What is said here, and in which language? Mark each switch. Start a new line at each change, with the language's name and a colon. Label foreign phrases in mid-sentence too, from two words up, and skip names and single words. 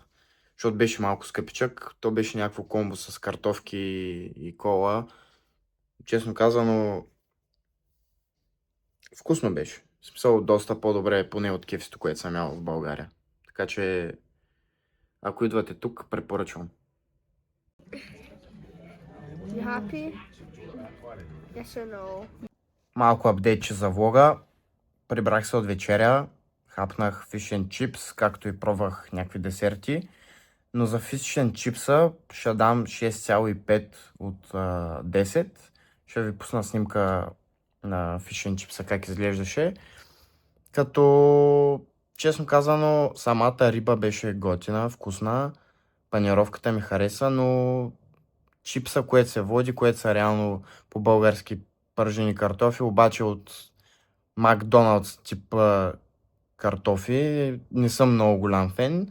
Bulgarian: Защото беше малко скъпичък. То беше някакво комбо с картофки и кола. Честно казано, вкусно беше. В смисъл доста по-добре, поне от кефсито, което съм ял в България. Така че, ако идвате тук, препоръчвам.
English: You happy? Yes or no?
Bulgarian: Малко апдейтче за влога. Прибрах се от вечеря. Хапнах
English: fish and chips,
Bulgarian: както и пробвах някакви десерти. Но за
English: fish and chipsa
Bulgarian: ще дам 6,5 от 10. Ще ви пусна снимка на
English: fish and chipsa
Bulgarian: как изглеждаше. Като, честно казано, самата риба беше готина, вкусна. Панировката ми хареса, но чипса, което се води, което са реално по-български пържени картофи, обаче от Макдоналдс типа картофи, не съм много голям фен.